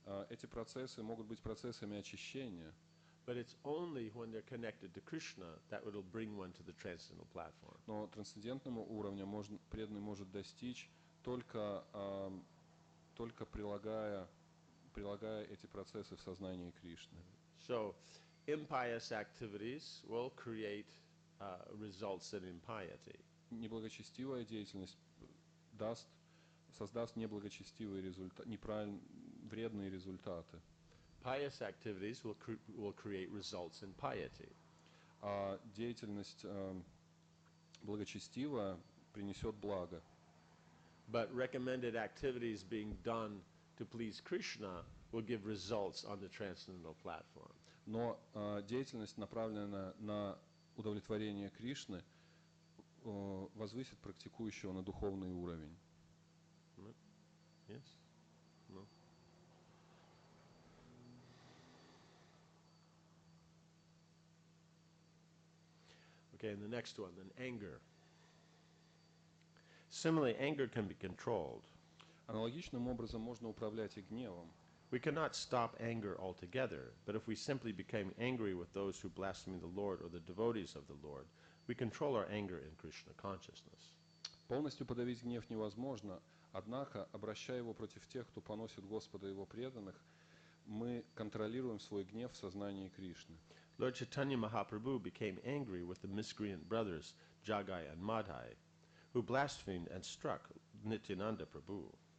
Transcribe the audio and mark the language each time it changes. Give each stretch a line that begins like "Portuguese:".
Russian: Эти процессы могут быть процессами очищения.
English: But it's only when they're connected to Krishna that it will bring one to the transcendental platform.
Russian: Но трансцендентного уровня преданный может достичь только прилагая эти процессы в сознании Кришны.
English: So, impious activities will create results in impiety.
Russian: Неблагочестивая деятельность создаст неблагочестивые результаты, вредные результаты.
English: Pious activities will create results in piety.
Russian: А деятельность благочестивая принесет благо.
English: But recommended activities being done to please Krishna will give results on the transcendental platform.
Russian: Но деятельность, направленная на удовлетворение Кришны, возвысит практикующего на духовный уровень.
English: Yes? No? Okay, and the next one, then anger. Similarly, anger can be controlled.
Russian: Аналогичным образом можно управлять и гневом.
English: We cannot stop anger altogether, but if we simply became angry with those who blaspheme the Lord or the devotees of the Lord, we control our anger in Krishna consciousness.
Russian: Полностью подавить гнев невозможно, однако, обращая его против тех, кто поносит Господа и его преданных, мы контролируем свой гнев в сознании Кришны.
English: Lord Chaitanya Mahaprabhu became angry with the miscreant brothers Jagai and Madhai, who blasphemed and struck Nityananda Prabhu.